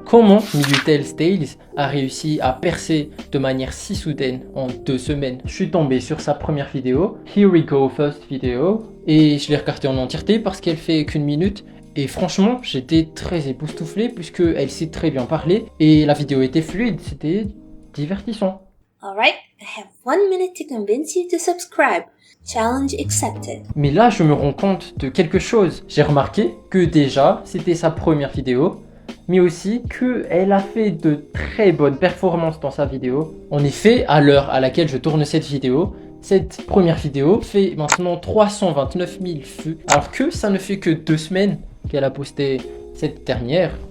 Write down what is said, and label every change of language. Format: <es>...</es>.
<fr>Comment Miu Tales a réussi à percer de manière si soudaine en 2 semaines. Je suis tombé sur sa première vidéo, Here We Go First Video, et je l'ai regardée en entièreté parce qu'elle fait qu'une minute. Et franchement, j'étais très époustouflé puisqu'elle sait très bien parler et la vidéo était fluide, c'était divertissant.</fr> <en>Alright, I have 1 minute to convince you to subscribe. Challenge accepted.</en> <fr>Mais là, je me rends compte de quelque chose. J'ai remarqué que déjà, c'était sa première vidéo, mais aussi qu'elle a fait de très bonnes performances dans sa vidéo. En effet, à l'heure à laquelle je tourne cette vidéo, cette première vidéo fait maintenant 329 000 vues, alors que ça ne fait que 2 semaines qu'elle a posté cette dernière.</fr>